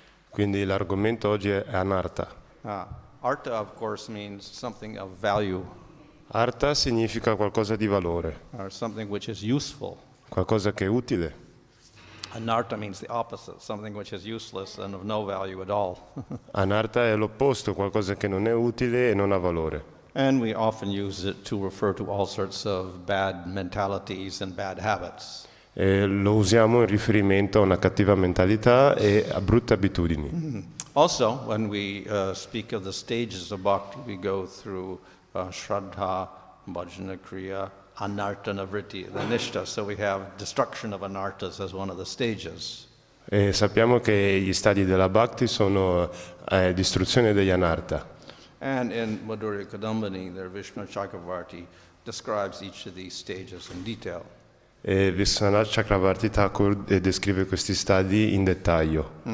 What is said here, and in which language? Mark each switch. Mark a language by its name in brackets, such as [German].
[Italian] Quindi l'argomento oggi è anartha. [English] Artha, of course, means something of value, [Italian] Artha significa qualcosa di valore, [English] or something which is useful. [Italian] qualcosa che è utile. [English] Anartha means the opposite, something which is useless and of no value at all. [Italian] Anartha è l'opposto, qualcosa che non è utile e non ha valore. [English] And we often use it to refer to all sorts of bad mentalities and bad habits. [Italian] E lo usiamo in riferimento a una cattiva mentalità e a brutte abitudini. [English] Also, when we speak of the stages of bhakti, we go through Shraddha, Bhajana Kriya, Anartha, Navritti, the Nishta. So we have destruction of anarthas as one of the stages. [Italian] E sappiamo che gli stadi della bhakti sono distruzione degli anartha. [English] And in Madhurya Kadambini, their Vishnu Chakravarti describes each of these stages in detail. [Italian] E Vishwanath Chakravarti Thakur descrive questi stadi in dettaglio.